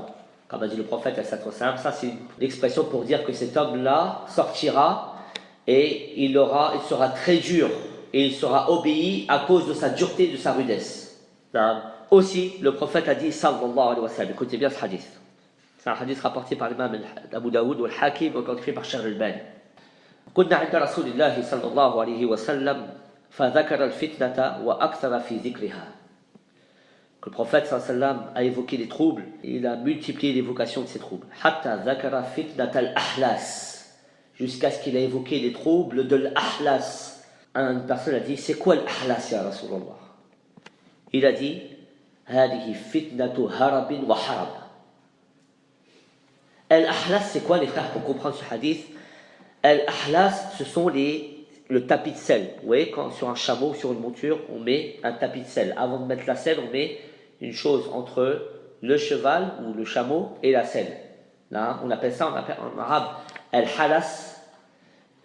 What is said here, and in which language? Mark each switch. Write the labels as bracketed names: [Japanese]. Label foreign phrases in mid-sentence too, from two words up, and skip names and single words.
[French] Comme a dit le prophète, ça c'est l'expression pour dire que cet homme-là sortira et il sera très dur et il sera obéi à cause de sa dureté et de sa rudesse. Aussi, le prophète a dit, [Arabic] صلى الله عليه وسلم, [French] écoutez bien ce hadith. C'est un hadith rapporté par l'imam Abu Daoud ou al-Hakim, authentifié par Cheikh Al-Albani. [Arabic] كنا عند رسول الله صلى الله عليه وسلم فذكر الفتنة وأكثر في ذكرها. [French] Le prophète sallam a évoqué les troubles et il a multiplié l'évocation de ces troubles. [Arabic] حتى ذكر فتنة الأحلاس, [French] jusqu'à ce qu'il a évoqué les troubles de l'ahlas. Une personne a dit, c'est quoi l'ahlas [Arabic] يا رسول الله? [French] Il a dit, [Arabic] هذه فتنة هرب وحرب. [French] Al-ahlas, c'est quoi les frères pour comprendre ce hadith? Al-ahlas, ce sont le tapis de sel. Vous voyez, quand sur un chameau ou sur une monture, on met un tapis de sel. Avant de mettre la selle, on met une chose entre le cheval ou le chameau et la selle. Là, on appelle ça en arabe al-halas.